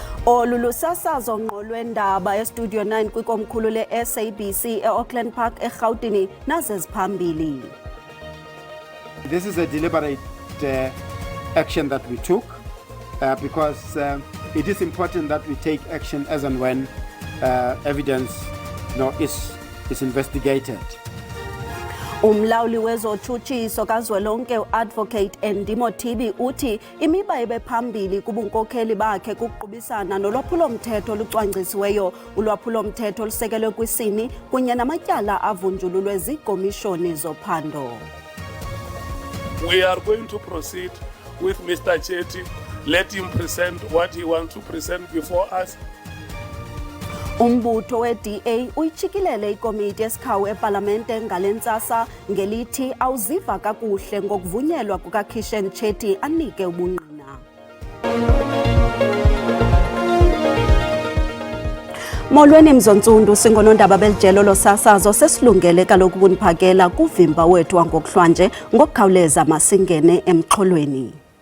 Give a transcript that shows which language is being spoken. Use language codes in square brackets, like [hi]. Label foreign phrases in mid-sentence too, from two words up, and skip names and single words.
[xh] Olu lusasazo ngqo lwendaba eStudio 9 kwikomkhulu le-SABC e-Auckland Park eRhawutini nazeziphambili. [en] This is a deliberate action that we took because it is important that we take action as and when evidence is investigated. [xh] Umlawuli wezotshutshiso kazwelonke uAdvocate Ndimo Tibi uthi imiba ebephambili kubunkokheli bakhe kuqubisana nolwaphulo-mthetho olucwangcisiweyo, ulwaphulo-mthetho olusekelwe kwisini kunye namatyala avunjululwe ziikomishoni zophando. [en] We are going to proceed with Mr. Chetty. Let him present what he wants to present before us. [xh] Umbutho we-DA uyitshikilele ikomiti yesikhawu epalamente ngale ntsasa ngelithi awuziva kakuhle ngokuvunyelwa kukaKhishen Chetty anike ubungqina. Molweni mzontsundu, singonondaba belijelo losasazo sesilungele kaloku ukuniphakela kuvimba wethu wangokuhlwanje ngokukhawuleza masingene emxholweni.